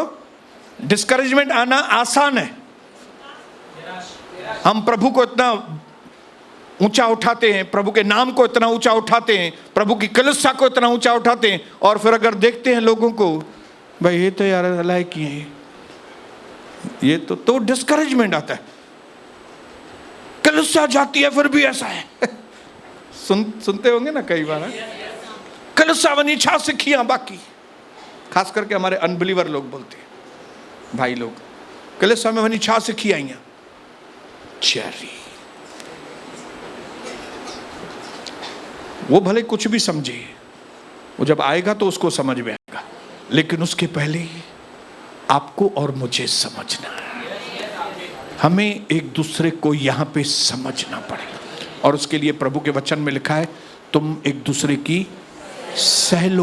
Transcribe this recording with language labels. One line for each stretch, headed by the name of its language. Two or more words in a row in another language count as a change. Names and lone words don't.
Hindi: डिस्करेजमेंट आना आसान है। हम प्रभु को इतना ऊंचा उठाते हैं, प्रभु के नाम को इतना ऊंचा उठाते हैं, प्रभु की कलीसिया को इतना ऊंचा उठाते हैं, और फिर अगर देखते हैं लोगों को, भाई ये तो यार लायक ही है, ये तो डिस्करेजमेंट आता है। कलीसिया जाती है फिर भी ऐसा है। सुनते होंगे ना कई बार। कलीसिया
Sindhi: वनी छा सिखिया
Hindi: बाकी, खास करके हमारे अनबिलीवर लोग बोलते हैं, भाई लोग, कलीसिया में
Sindhi: वनी छा सिखी आई चेरी।
Hindi: वो भले कुछ भी समझे, वो जब आएगा तो उसको समझ में आएगा, लेकिन उसके पहले आपको और मुझे समझना है। हमें एक दूसरे को यहां पे समझना पड़ेगा, और उसके लिए प्रभु के वचन में लिखा है तुम एक दूसरे की सह लो।